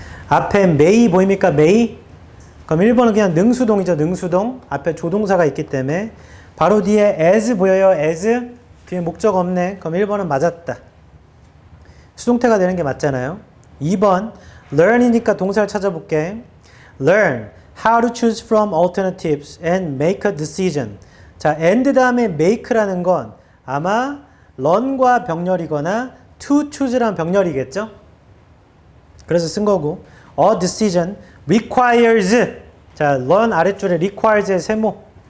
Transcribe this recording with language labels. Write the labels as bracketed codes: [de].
[ko] 앞에 may 보입니까? may? 그럼 1번은 그냥 능수동이죠. 능수동. 앞에 조동사가 있기 때문에 바로 뒤에 as 보여요. as? 뒤에 목적 없네. 그럼 1번은 맞았다. 수동태가 되는 게 맞잖아요. 2번 learn이니까 동사를 찾아볼게. [en] learn how to choose from alternatives and make a decision. [ko] 자, and 다음에 make라는 건 아마 learn과 병렬이거나 to choose라는 병렬이겠죠? 그래서 쓴 거고 a decision requires. 자, learn 아랫줄에 requires의 세모.